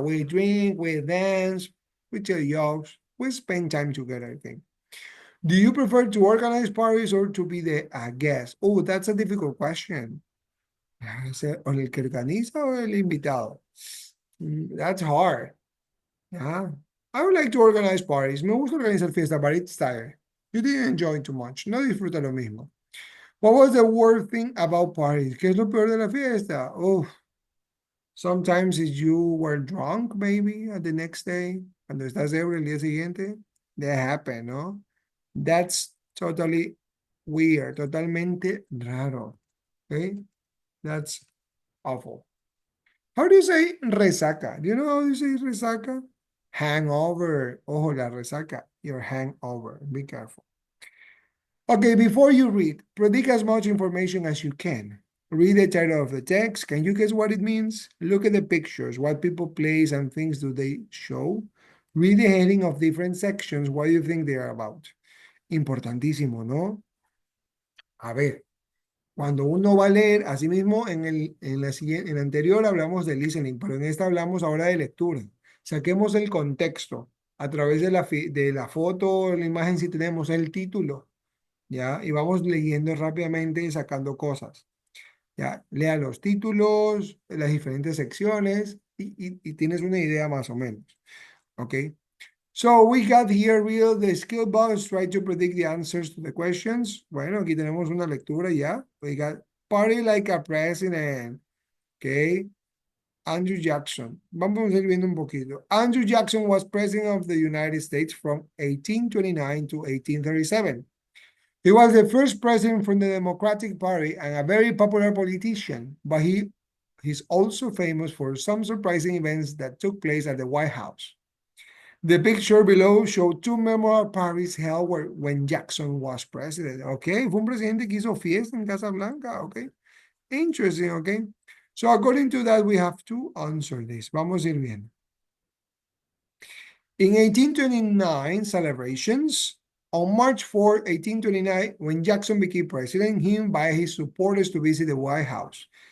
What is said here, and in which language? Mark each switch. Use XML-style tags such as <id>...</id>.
<en>We drink, we dance, we tell jokes, we spend time together, I think. Do you prefer to organize parties or to be the guest? Oh, that's a difficult question.</en> <es>¿O el que organiza o el invitado?</es> <en>That's hard. Yeah. I would like to organize parties.</en> <es>Me gusta organizar fiestas,</es> <en>but it's tired. You didn't enjoy too much.</en> <es>No disfruta lo mismo.</es> <en>What was the worst thing about parties? ¿Qué es lo peor de la fiesta? Oh, sometimes if you were drunk, maybe, at the next day,</en> <es>cuando estás ebrio el día siguiente,</es> <en>that happened, no? That's totally weird,</en> <es>totalmente raro,</es> <en>okay? That's awful. How do you say resaca? Do you know how you say resaca? Hangover.</en> <es>Ojo, la resaca.</es> <en>Your hangover. Be careful. Okay, before you read, predict as much information as you can. Read the title of the text. Can you guess what it means? Look at the pictures. What people, place, and things do they show? Read the heading of different sections. What do you think they are about?</en> <es>Importantísimo, ¿no? A ver, cuando uno va a leer, así mismo en el anterior hablamos de listening, pero en esta hablamos ahora de lectura. Saquemos el contexto a través de la foto, la imagen, si tenemos el título, ¿ya? Y vamos leyendo rápidamente y sacando cosas, ¿ya? Lea los títulos, las diferentes secciones y tienes una idea más o menos, ¿ok?</es> <en>So we got here real the skill box, try to predict the answers to the questions.</en> <es>Bueno, aquí tenemos una lectura ya.</es> <en>We got party like a president. Okay. Andrew Jackson.</en> <es>Vamos a ir viendo un poquito.</es> <en>Andrew Jackson was president of the United States from 1829 to 1837. He was the first president from the Democratic Party and a very popular politician, but he's also famous for some surprising events that took place at the White House. The picture below showed two memorable parties held when Jackson was president.</en> <es>Okay, fue un presidente que hizo fiesta en Casa Blanca.</es> <en>Okay, interesting. Okay, so according to that, we have to answer this.</en> <es>Vamos a ir bien.</es> <en>In 1829 celebrations, on March 4, 1829, when Jackson became president, he invited his supporters to visit the White House.</en>